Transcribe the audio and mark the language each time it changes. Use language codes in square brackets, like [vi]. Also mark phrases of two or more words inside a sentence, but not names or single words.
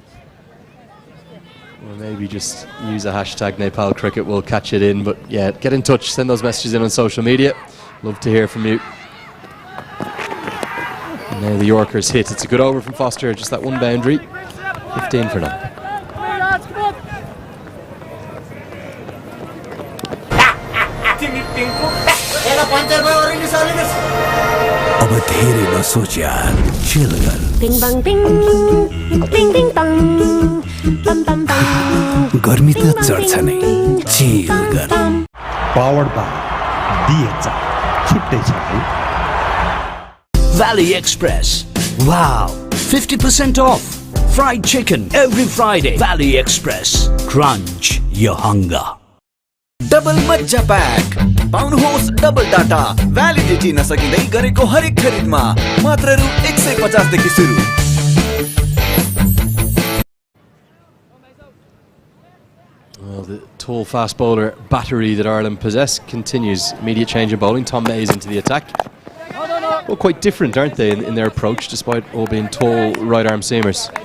[en] Or maybe just use a hashtag Nepal Cricket, we'll catch it in. But yeah, get in touch, send those messages in on social media. Love to hear from you. And now the Yorkers hit. It's a good over from Foster, just that one boundary. 15 for now. [ne] अब धेरै नसोच यार, chill गर। Bing bang bing, bing bing bang, bam bam bam. गर्मी त चढ्छ नै, chill गर। [en] Powered by DHI. [ne] छुट्टै छ है। [en] Valley Express. Wow, 50% off. Fried chicken every Friday. Valley Express. Crunch your hunger. [ne] डबल मज्जा प्याक पाउनुहोस् [en] double data validity [ne] नसकिँदै गरेको हरेक खरिदमा मात्र रु 150 देखि सुरु। [en] Well, the tall fast bowler battery that Ireland possess continues. Immediate change of bowling. Tom Mays into the attack. Well, quite different, aren't they, in their approach, despite all being tall right arm seamers.